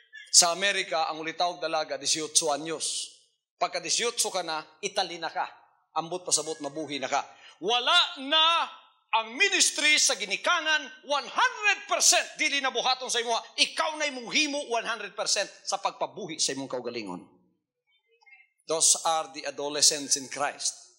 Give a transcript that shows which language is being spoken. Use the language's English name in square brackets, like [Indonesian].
[Cebuano] Sa Amerika, ang ulitaw dalaga 18 anyos. Pagka 18 ka na, Italy na ka. Ambot pasabot, mabuhi na ka. Wala na ang ministry sa ginikanan 100% dili na buhaton sa imo. Ikaw na imong himo 100% sa pagpabuhi sa imong kaugalingon. [English] Those are the adolescents in Christ.